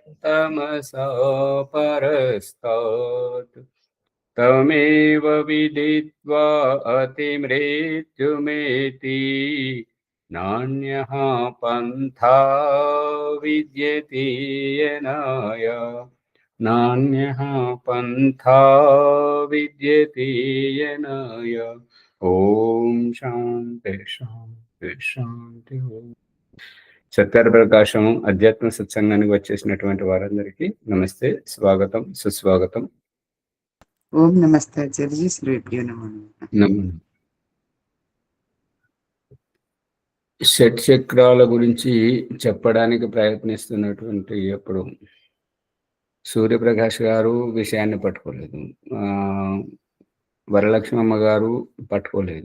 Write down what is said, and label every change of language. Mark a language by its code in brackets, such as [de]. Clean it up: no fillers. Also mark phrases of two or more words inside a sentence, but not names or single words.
[sa] तमसा परस्तात् तमेव विदित्वा अतिमृत्युमेति नान्यः पन्था विद्यते येनाय नान्यः पन्था विद्यते येनाय। ఓం శాంతి శాంతి శాంతి ఓం. [te] సత్కార ప్రకాశం అధ్యాత్మ సత్సంగానికి వచ్చేసినటువంటి వారందరికీ నమస్తే, స్వాగతం, సుస్వాగతం. [sa] ఓం నమస్తే ఆచార్య, శ్రీభ్యో నమః. [te] షట్ చక్రాల గురించి చెప్పడానికి ప్రయత్నిస్తున్నటువంటి అప్పుడు సూర్యప్రకాష్ గారు విషయాన్ని పట్టుకోలేదు, వరలక్ష్మమ్మ గారు పట్టుకోలేదు.